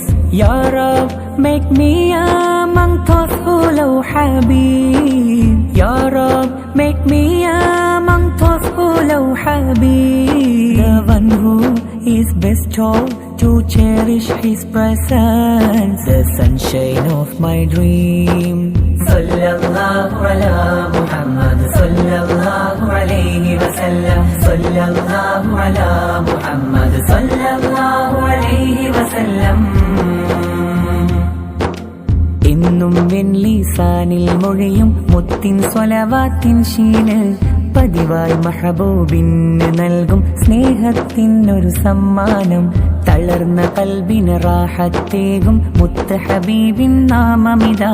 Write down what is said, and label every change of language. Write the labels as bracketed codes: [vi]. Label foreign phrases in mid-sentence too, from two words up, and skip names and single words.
[ar] يا رب, [en] make me among those who love Habib. [ar] يا رب, [en] make me among those who love Habib. The one who is bestowed to cherish his presence, the sunshine of my dream. [ar] صلى الله على محمد صلى الله عليه وسلم صلى الله على محمد صلى الله عليه وسلم. [ml] എന്നും എൻ ലിസാനിൽ മൊഴിയും മുത്തിൻ സ്വലവാത്തിൻ ശീല്, പതിവായി മഹബൂബിന് നൽകും സ്നേഹത്തിനൊരു സമ്മാനം. തളർന്ന കൽബിന് റാഹത്തേകും മുത്ത് ഹബീബിൻ നാമമിതാ.